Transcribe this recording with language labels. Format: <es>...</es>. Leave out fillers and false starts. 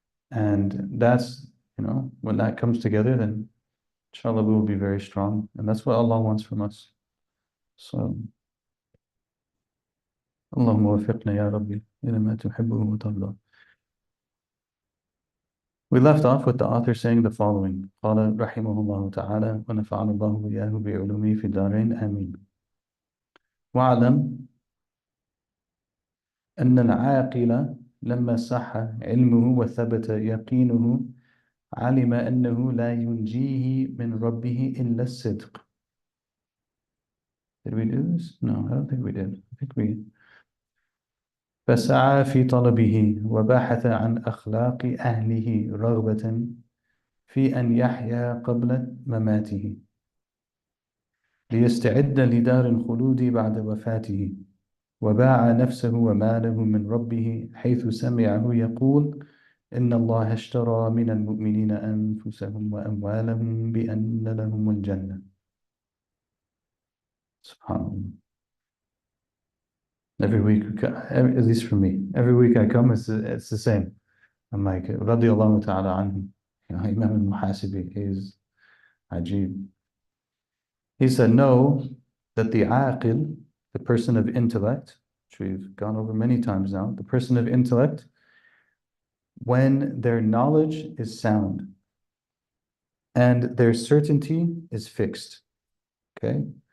<en>And that's, you know, when that comes together, then inshallah we will be very strong. And that's what Allah wants from us. So,</en> <ar>Allahumma wafiqna ya Rabbi ila ma tuhibbuhu wa tarda.</ar> <en>We left off with the author saying the following.</en> <ar>قال رحمه الله تعالى ونفعنا الله وإياه بعلومه في الدارين آمين. واعلم أن العاقل لما صح علمه وثبت يقينه علم أنه لا ينجيه من ربه إلا الصدق.</ar> <en>Did we do this? No, I don't think we did. I think we</en> <ar>فسعى في طلبه وبحث عن أخلاق أهله رغبة في أن يحيا قبل مماته ليستعد لدار الخلود بعد وفاته وباع نفسه وماله من ربه حيث سمعه يقول إن الله اشترى من المؤمنين أنفسهم وأموالهم بأن لهم الجنة. Subhan Allah.</ar> <en>Every week, at least for me, every week I come, it's the same. I'm like,</en> <ar>radiallahu ta'ala anhu.</ar> <en>You know, Imam Al-Muhasibi, he's ajib. He said, know that the aqil, the person of intellect, which we've gone over many times now, the person of intellect, when their knowledge is sound and their certainty is fixed. Okay?</en>